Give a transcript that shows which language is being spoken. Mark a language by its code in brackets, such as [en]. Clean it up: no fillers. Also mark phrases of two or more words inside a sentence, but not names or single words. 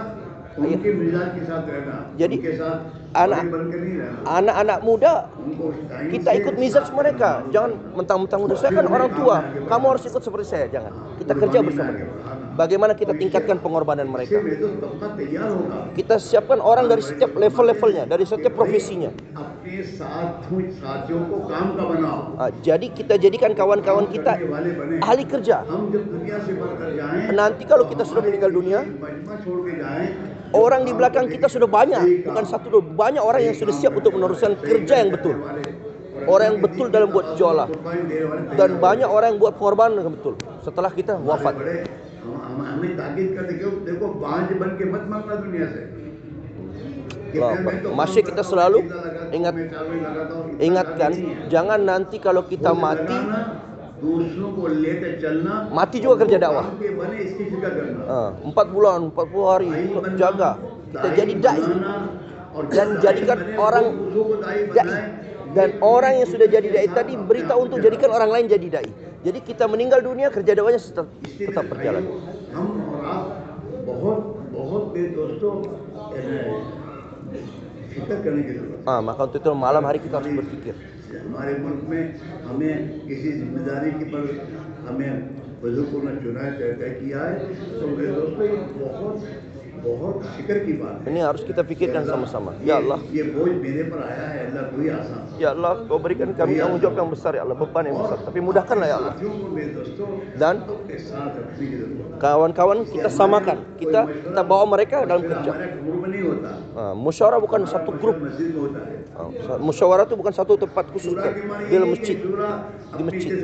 [id] Jadi anak-anak muda, kita ikut mizaj mereka. Jangan mentang-mentang muda. Saya kan orang tua, kamu harus ikut seperti saya. Jangan. Kita kerja bersama mereka. Bagaimana kita tingkatkan pengorbanan mereka? Kita siapkan orang dari setiap level-levelnya, dari setiap profesinya. [hi] अपने साथियों को काम का बनाओ. [id] Jadi kita jadikan kawan-kawan kita [hi] करने वाले बने. [id] ahli kerja. [hi] हम जब दुनिया से बढ़कर जाएं, [id] Nanti kalau kita sudah meninggal dunia, [hi] मजमा छोड़ के जाएं, [id] orang di belakang kita sudah banyak, bukan satu dua, banyak orang yang sudah siap untuk meneruskan kerja yang betul. Orang yang betul dalam buat jualah, dan banyak orang yang buat pengorbanan yang betul setelah kita wafat. [hi] हमें ताकीद करते कि देखो बांझ बन के मत मरना दुनिया से. [id] Masih kita selalu ingatkan, jangan nanti kalau kita mati, mati juga kerja dakwah. 4 bulan, 40 hari untuk jaga. Kita jadi dai dan jadikan orang dai. Dan orang yang sudah jadi dai tadi beritahu untuk jadikan orang lain jadi dai. Jadi kita meninggal dunia, kerja dakwahnya tetap berjalan. Maka untuk itu malam hari kita harus berpikir. [hi] हमारे मुल्क में हमें किसी जिम्मेदारी की पर हमें बुजुर्गों ने चुना तय किया है, तो मेरे दोस्तों ये बहुत फिक्र की बात है. [id] Ini harus kita pikirkan sama-sama. Ya Allah, [hi] ये बोझ मेरे पर आया है, अल्लाह कोई आसान. [id] Ya Allah, Kau berikan kami tanggung jawab yang besar, ya Allah, beban yang besar. Tapi mudahkanlah ya Allah. Dan kawan-kawan kita samakan, kita bawa mereka dalam kerja. Musyawarah bukan satu grup. Musyawarah itu bukan satu tempat khusus di dalam masjid, di masjid.